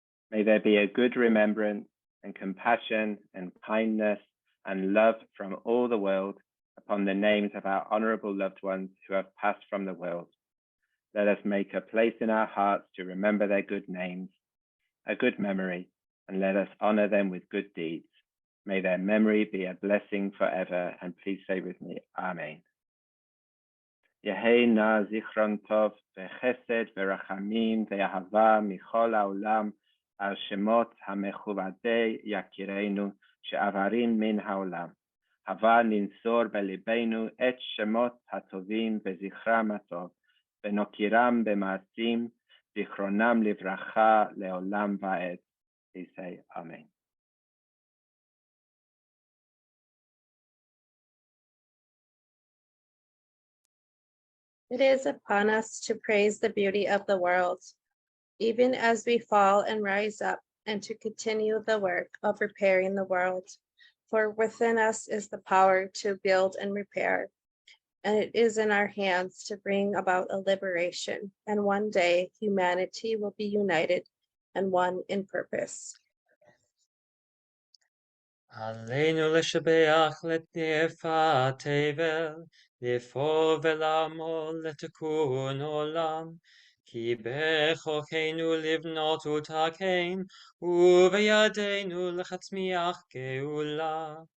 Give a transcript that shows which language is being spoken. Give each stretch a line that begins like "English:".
English: May there be a good remembrance and compassion and kindness and love from all the world upon the names of our honorable loved ones who have passed from the world. Let us make a place in our hearts to remember their good names, a good memory, and let us honor them with good deeds. May their memory be a blessing forever. And please say with me, Amen.
Hebrew: יהי נא זיכרון טוב וחסד ורחמים ואהבה מכל העולם על שמות המכובדי יקירנו שעברים מן העולם. הבה ננצור בליבנו את שמות הטובים וזכרם הטוב, ונוקירם במעשים, זיכרונם לברכה לעולם ועד.
English: Please say Amen. It is upon us to praise the beauty of the world, even as we fall and rise up, and to continue the work of repairing the world. For within us is the power to build and repair, and it is in our hands to bring about a liberation, and one day humanity will be united and one in purpose.
Hebrew: עלינו לשבח לתנפת תבל, לפעול ולעמול לתיקון עולם, כי בכוחנו לבנות ותקן, ובידינו להצמיח גאולה.